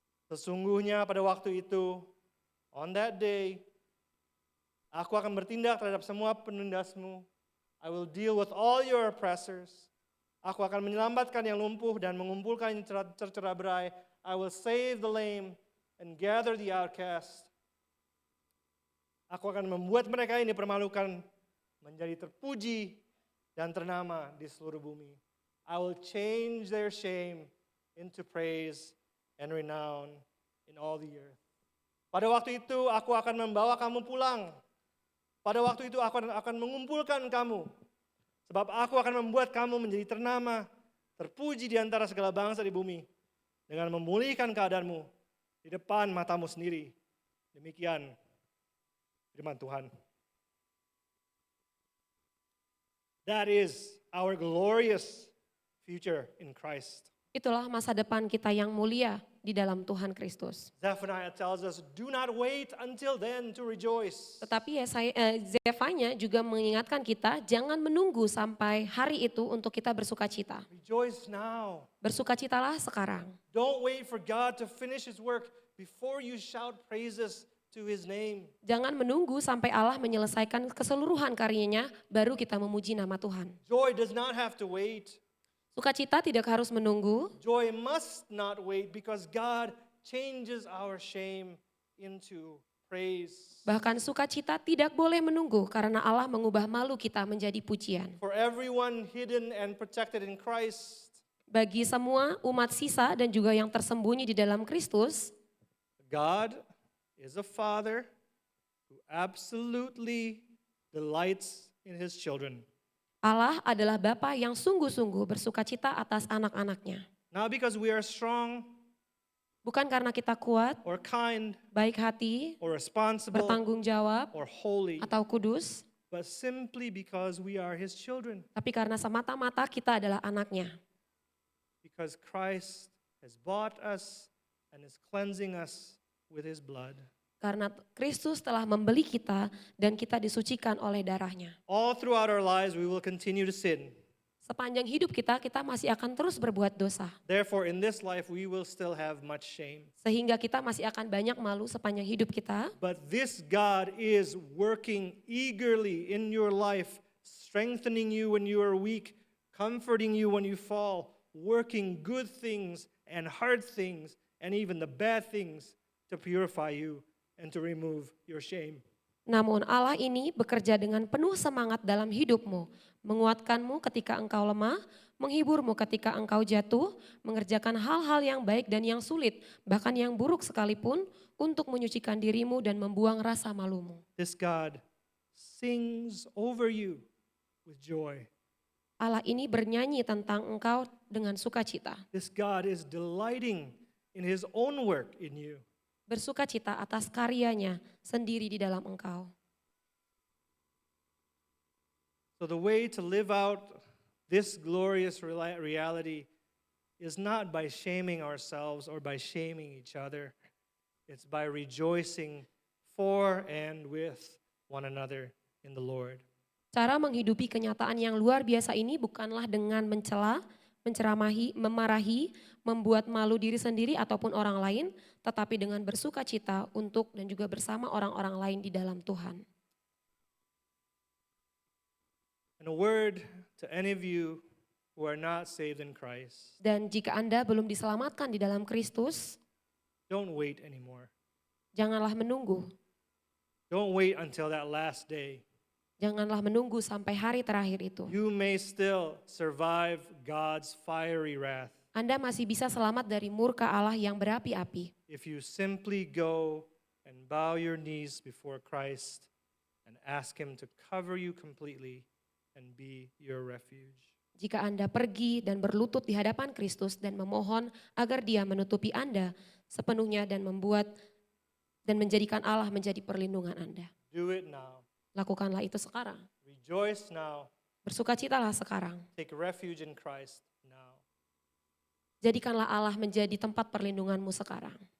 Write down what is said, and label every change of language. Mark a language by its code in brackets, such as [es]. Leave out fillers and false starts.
[id] Sesungguhnya pada waktu itu, [en] on that day, [id] aku akan bertindak terhadap semua penindasmu. [en] I will deal with all your oppressors. [id] Aku akan menyelamatkan yang lumpuh dan mengumpulkan yang tercerai-berai. [en] I will save the lame and gather the outcast. [id] Aku akan membuat mereka ini dipermalukan, menjadi terpuji dan ternama di seluruh bumi. [en] I will change their shame into praise and renown in all the earth. [id] Pada waktu itu aku akan membawa kamu pulang. Pada waktu itu aku akan mengumpulkan kamu. Sebab aku akan membuat kamu menjadi ternama, terpuji di antara segala bangsa di bumi. Dengan memulihkan keadaanmu di depan matamu sendiri. Demikian firman Tuhan. [en] That is our glorious future in Christ. [id] Itulah masa depan kita yang mulia di dalam Tuhan Kristus. [en] Zephaniah tells us, do not wait until then to rejoice. [id] Tetapi Zefanya juga mengingatkan kita, jangan menunggu sampai hari itu untuk kita bersukacita. [en] Rejoice now. [id] Bersukacitalah sekarang. [en] Don't wait for God to finish His work before you shout praises to His name. [id] Jangan menunggu sampai Allah menyelesaikan keseluruhan karyanya, baru kita memuji nama Tuhan. [en] Joy does not have to wait. [id] Sukacita tidak harus menunggu. [en] Joy must not wait because God changes our shame into praise. [id] Bahkan sukacita tidak boleh menunggu karena Allah mengubah malu kita menjadi pujian. [en] For everyone hidden and protected in Christ, [id] Bagi semua umat sisa dan juga yang tersembunyi di dalam Kristus, [en] God is a Father who absolutely delights in His children. [id] Allah adalah Bapa yang sungguh-sungguh bersukacita atas anak-anaknya. [en] Not because we are strong [id] Bukan karena kita kuat, [en] or kind [id] baik hati, [en] or responsible [id] bertanggung jawab, [en] or holy, [id] atau kudus, [en] but simply because we are His children. [id] tapi karena semata-mata kita adalah anaknya. [en] Because Christ has bought us and is cleansing us with His blood. [id] Karena Kristus telah membeli kita dan kita disucikan oleh darahnya. [en] All throughout our lives we will continue to sin. [id] Sepanjang hidup kita masih akan terus berbuat dosa. [en] Therefore in this life we will still have much shame. [id] Sehingga kita masih akan banyak malu sepanjang hidup kita. [en] But this God is working eagerly in your life, strengthening you when you are weak, comforting you when you fall, working good things and hard things and even the bad things to purify you and to remove your shame. [id] Namun Allah ini bekerja dengan penuh semangat dalam hidupmu, menguatkanmu ketika engkau lemah, menghiburmu ketika engkau jatuh, mengerjakan hal-hal yang baik dan yang sulit, bahkan yang buruk sekalipun, untuk menyucikan dirimu dan membuang rasa malumu. [en] This God sings over you with joy. [id] Allah ini bernyanyi tentang engkau dengan sukacita. [en] This God is delighting in His own work in you. [id] Bersukacita atas karyanya sendiri di dalam engkau. [en] So the way to live out this glorious reality is not by shaming ourselves or by shaming each other. It's by rejoicing for and with one another in the Lord. [id] Cara menghidupi kenyataan yang luar biasa ini bukanlah dengan mencela, menceramahi, memarahi, membuat malu diri sendiri ataupun orang lain, tetapi dengan bersukacita untuk dan juga bersama orang-orang lain di dalam Tuhan. [en] And a word to any of you who are not saved in Christ. [id] Dan jika Anda belum diselamatkan di dalam Kristus, [en] Don't wait anymore. [id] Janganlah menunggu. [en] Don't wait until that last day. [id] Janganlah menunggu sampai hari terakhir itu. [en] You may still survive God's fiery wrath [id] Anda masih bisa selamat dari murka Allah yang berapi-api. [en] if you simply go and bow your knees before Christ and ask Him to cover you completely and be your refuge. [id] Jika Anda pergi dan berlutut di hadapan Kristus dan memohon agar Dia menutupi Anda sepenuhnya dan menjadikan Allah menjadi perlindungan Anda. [en] Do it now. [id] Lakukanlah itu sekarang. [en] Rejoice now. [id] Bersukacitalah sekarang. [en] Take refuge in Christ now. [id] Jadikanlah Allah menjadi tempat perlindunganmu sekarang.